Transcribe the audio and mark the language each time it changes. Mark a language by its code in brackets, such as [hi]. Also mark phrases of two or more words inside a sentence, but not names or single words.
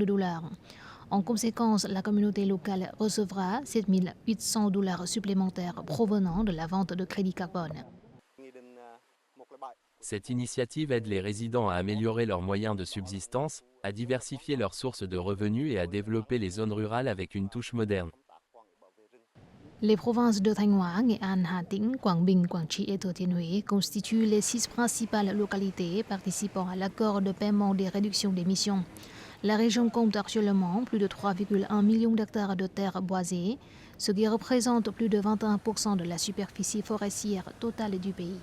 [fr] En conséquence, la communauté locale recevra $7 800 supplémentaires provenant de la vente de crédits carbone. Cette initiative aide les résidents à améliorer leurs moyens de subsistance, à diversifier leurs sources de revenus et à développer les zones rurales avec une touche moderne. Les provinces de Thanh Hóa, Nghệ An, Hà Tĩnh, Quảng Bình, Quảng Trị et Dothienhue constituent les 6 principales localités participant à l'accord de paiement des réductions d'émissions. La région compte actuellement plus de 3,1 millions d'hectares de terres boisées, ce qui représente plus de 21% de la superficie forestière totale du pays.